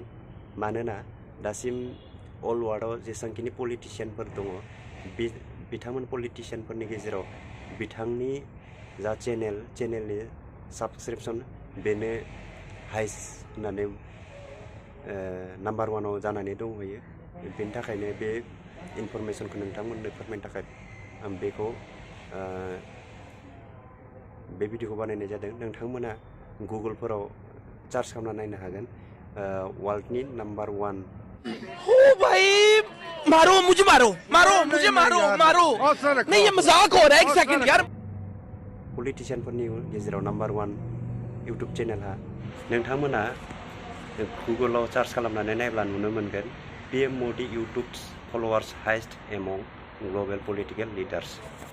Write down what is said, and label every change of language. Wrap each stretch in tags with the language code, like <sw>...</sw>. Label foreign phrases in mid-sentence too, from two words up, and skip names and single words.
<brx>मानोना दासिम अल वार्ल्डआव जेसेबांखिनि पलिटिशियानफोर दङ, बिथांमोन पलिटिशियानफोरनि गेजेराव बिथांनि जा चेनेलनि साबसक्रिपसन बेनो हाइस्ट होननानै नाम्बार 1आव जानानै दंहैयो। बेनि थाखायनो बे इनफरमेसनखौ नोंथांमोननो फोरमायनो थाखाय आं बे भिडिअ'खौ बानायनाय जादों। नोंथांमोना गुगोलफोराव सार्च खालामना नायनो हागोन, वर्ल्डनि नम्बर 1।</brx> <hi>ओ भाई, मारो मुझे, मारो मुझे, मारो नहीं, ये मजाक हो रहा है। एक सेकंड यार।</hi> <brx>पलिटिशियानफोरनि गेजेराव नम्बर 1 इउटुब चेनेलहा नोंथांमोना गुगोलाव सार्च खालामनानै नायब्ला नुनो मोनगोन, PM मदि</brx> <en>YouTube followers highest among global political leaders.</en>